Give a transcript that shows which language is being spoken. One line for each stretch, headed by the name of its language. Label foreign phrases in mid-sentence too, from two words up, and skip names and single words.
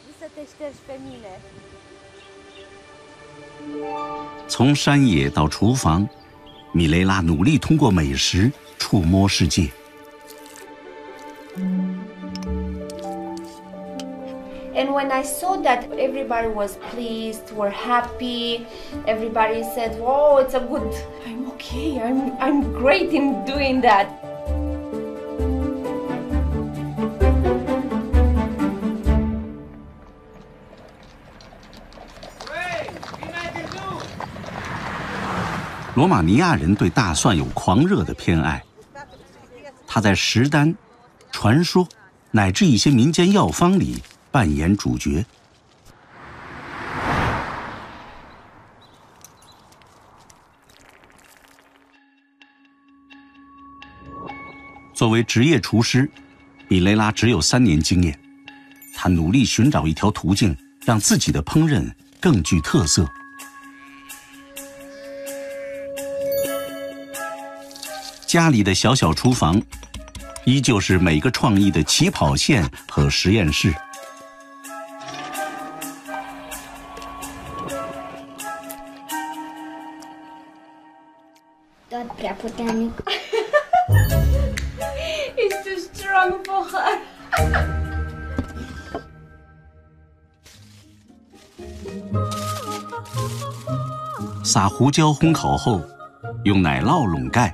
Chinese: 从山野到厨房，米雷拉努力通过美食触摸世界。
English: And when I saw that everybody was pleased, were happy, everybody said, "Oh, it's a good. I'm okay. I'm great in doing that."
Romanian: Hey, bine te duc!
Chinese: 罗马尼亚人对大蒜有狂热的偏爱，它在食单、传说乃至一些民间药方里扮演主角。作为职业厨师，米雷拉只有3年经验，他努力寻找一条途径，让自己的烹饪更具特色。家里的小小厨房，依旧是每个创意的起跑线和实验室。
Romanian: Tot prea puternic.
English: It's too strong for her.
Chinese: 撒胡椒烘烤后，用奶酪笼盖。